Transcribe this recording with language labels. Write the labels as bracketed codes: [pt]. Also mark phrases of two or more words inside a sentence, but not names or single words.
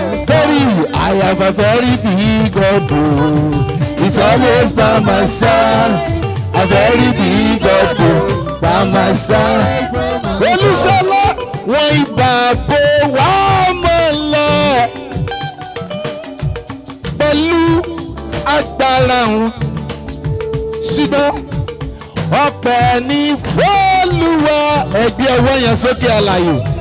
[en] Very, I have a very big God, oh. He's always by my side. A very big God, oh, by my side. [yo] Olúṣọlá, wọ́n ibà bò wá mọ́lẹ̀ pẹ̀lú agbára wọn. Ṣùgbọ́n ọpẹ́ ní f'Olúwa. Ẹ gbé ọwọ́ yẹn sókè, alààyè.